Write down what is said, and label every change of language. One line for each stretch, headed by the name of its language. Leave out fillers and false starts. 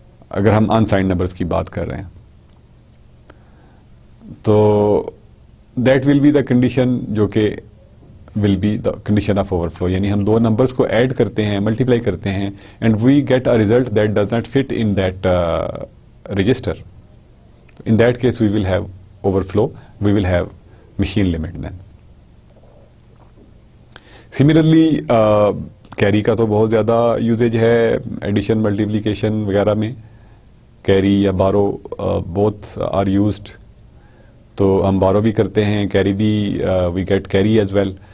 Urdu: اگر ہم unsigned numbers کی بات کر رہے ہیں تو
English: that will be the condition
Urdu: جو کہ will be the condition of over flu. یعنی ہم 2 نمبرز کو ایڈ کرتے ہیں, ملٹیپلائی کرتے ہیں,
English: And we get a result that does not fit in that register. In that case we will have overflow, we will have machine limit then.
Urdu: Similarly carry کا تو بہت زیادہ یوزیج ہے ایڈیشن ملٹیپلیکیشن وغیرہ میں. Carry یا بارو both are used. تو ہم بارو بھی کرتے ہیں, کیری بھی,
English: We get carry as well.